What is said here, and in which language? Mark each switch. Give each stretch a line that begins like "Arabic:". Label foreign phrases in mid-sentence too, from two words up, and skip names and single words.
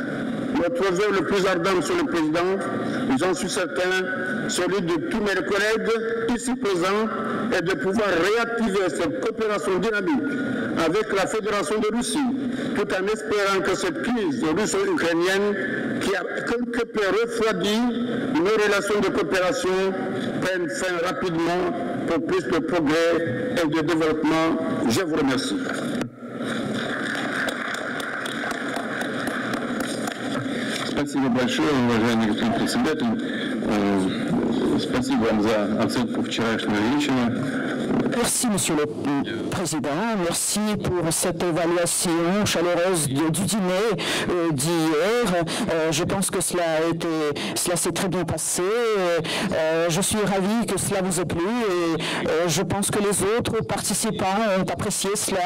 French: Notre vœu le plus ardent, Monsieur le Président, j'en suis certain, celui de tous mes collègues ici présents, est de pouvoir réactiver cette coopération dynamique avec la Fédération de Russie, tout en espérant que cette crise russo-ukrainienne, qui a quelque peu refroidi nos relations de coopération, prenne fin rapidement pour plus de progrès et de développement. Je vous remercie.
Russian: Спасибо большое, уважаемый господин председатель. Спасибо вам за оценку вчерашнего вечера.
French: Merci, Monsieur le Président. Merci pour cette évaluation chaleureuse du dîner d'hier. Je pense que cela s'est très bien passé. Je suis ravi que cela vous ait plu et je pense que les autres participants ont apprécié cela.